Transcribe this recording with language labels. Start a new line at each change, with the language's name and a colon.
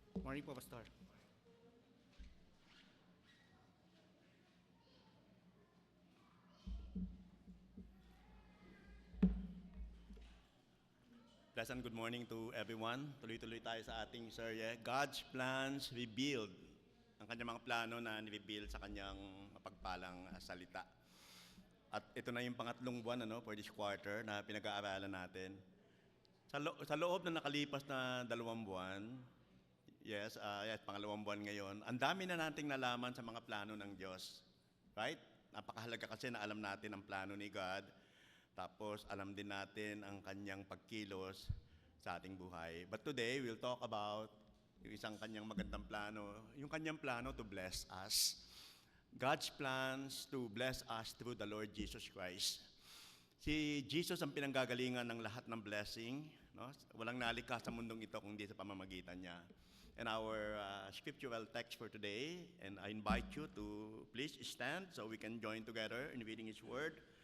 Filipino: Morning po, Pastor.
English: Pleasant good morning to everyone.
Filipino: Tuloy-tuloy tayo sa ating serye, God's Plans Revealed. Ang kanyang mga plano na ni-reveal sa kanyang mapagpalang salita. At ito na yung pangatlong buwan
English: for this quarter
Filipino: na pinag-aaralan natin. Sa loob na nakalipas na 2 buwan, yes, pangalawang buwan ngayon, ang dami na nating nalaman sa mga plano ng Diyos. Right? Napakahalaga kasi na alam natin ang plano ni God. Tapos alam din natin ang kanyang pagkilos sa ating buhay.
English: But today, we'll talk about
Filipino: yung isang kanyang magandang plano, yung kanyang plano
English: to bless us. God's plans to bless us through the Lord Jesus Christ.
Filipino: Si Jesus ang pinanggagalingan ng lahat ng blessing. No? Walang nalikha sa mundong ito kung di sa pamamagitan niya.
English: And our scriptural text for today, and I invite you to please stand so we can join together in reading His Word.